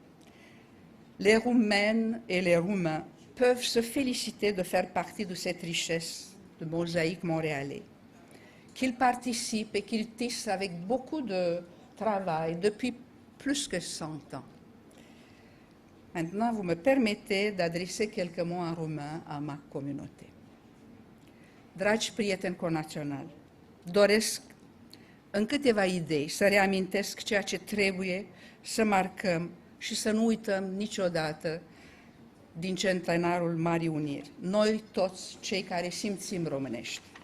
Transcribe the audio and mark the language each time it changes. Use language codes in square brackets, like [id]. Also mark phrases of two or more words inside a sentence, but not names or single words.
[fr] Les Roumaines et les Roumains peuvent se féliciter de faire partie de cette richesse de mosaïque montréalais, qu'ils participent et qu'ils tissent avec beaucoup de travail depuis plus que 100 ans. Maintenant, vous me permettez d'adresser quelques mots en roumain à ma communauté. [ro] Dragi prieteni conaționali, doresc în câteva idei să reamintesc ceea ce trebuie să marcăm și să nu uităm niciodată din centenarul Marii Uniri, noi toți cei care simțim românești.